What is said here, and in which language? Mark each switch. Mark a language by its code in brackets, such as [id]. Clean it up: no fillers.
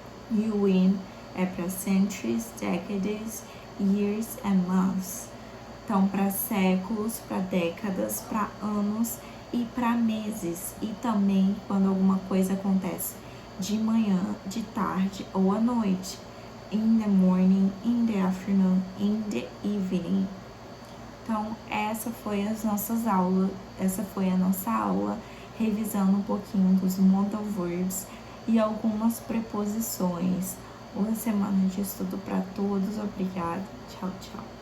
[pt] E o in é para [en] centuries, decades, years and months. [pt] Então, para séculos, para décadas, para anos e para meses. E também quando alguma coisa acontece de manhã, de tarde ou à noite. [en] In the morning, in the afternoon, in the evening. [pt] Então, essa foi a nossa aula, revisando um pouquinho dos modal verbs e algumas preposições. Boa semana de estudo para todos. Obrigada. Tchau, tchau.